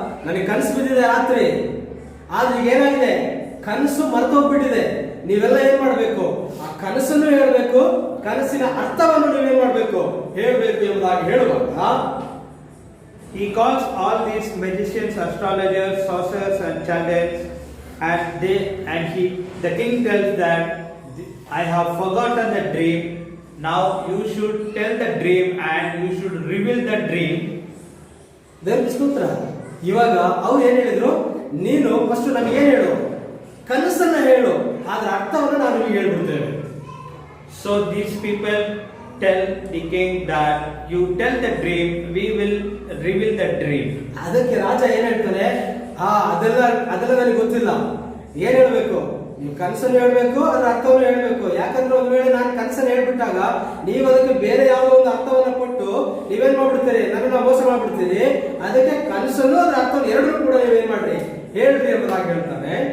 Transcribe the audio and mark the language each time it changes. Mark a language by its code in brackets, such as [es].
[kn] ನನಗೆ ಕನಸು ಬಿದ್ದಿದೆ ರಾತ್ರಿ, ಆದ್ರೆ ಈಗ ಏನಾಗಿದೆ, ಕನಸು ಮರ್ತೋಗ್ಬಿಟ್ಟಿದೆ. ನೀವೆಲ್ಲ ಏನ್ ಮಾಡ್ಬೇಕು? ಆ ಕನಸನ್ನು ಹೇಳ್ಬೇಕು, ಕನಸಿನ ಅರ್ಥವನ್ನು ನೀವೇನ್ ಮಾಡ್ಬೇಕು? ಹೇಳ್ಬೇಕು ಎಂಬುದಾಗಿ ಹೇಳುವಾಗ, [en] he calls all these magicians, astrologers, sorcerers and chaldeans, and the king tells that I have forgotten the dream. Now you should tell the dream and you should reveal the dream. [kn] ದೇವರಿಗೆ ಸ್ತೋತ್ರ. ಇವಾಗ ಅವ್ರು ಏನ್ ಹೇಳಿದ್ರು? ನೀನು first ನಮಗೆ ಏನ್ ಹೇಳು, ಕನಸನ್ನ ಹೇಳು, ಆದ್ರ ಅರ್ಥವನ್ನು ನಾವು ನಿಮಗೆ ಹೇಳ್ಬಿಡ್ತೇವೆ. [en] So these people tell the king that you tell the dream, we will reveal the dream. [kn] ಅದಕ್ಕೆ ರಾಜ ಏನ್ ಹೇಳ್ತಾನೆ, ಅದೆಲ್ಲ ನನಗೆ ಗೊತ್ತಿಲ್ಲ, ಏನ್ ಹೇಳ್ಬೇಕು, ನೀವು ಕನಸನ್ನು ಹೇಳ್ಬೇಕು, ಅದರ ಅರ್ಥವನ್ನು ಹೇಳ್ಬೇಕು. ಯಾಕಂದ್ರೆ ಒಂದ್ ವೇಳೆ ನಾನು ಕನಸನ್ನು ಹೇಳ್ಬಿಟ್ಟಾಗ ನೀವು ಅದಕ್ಕೆ ಬೇರೆ ಯಾವುದೋ ಒಂದು ಅರ್ಥವನ್ನ ಕೊಟ್ಟು ನೀವೇನ್ ಮಾಡ್ಬಿಡ್ತೀರಿ, ನನ್ನ ಮೋಸ ಮಾಡ್ಬಿಡ್ತೀರಿ. ಅದಕ್ಕೆ ಕನಸನ್ನು ಅದರ ಅರ್ಥವನ್ನು ಎರಡೂ ಕೂಡ ನೀವೇನ್ ಮಾಡ್ರಿ, ಹೇಳ್ರಿ ಎಂಬುದಾಗಿ ಹೇಳ್ತಾನೆ.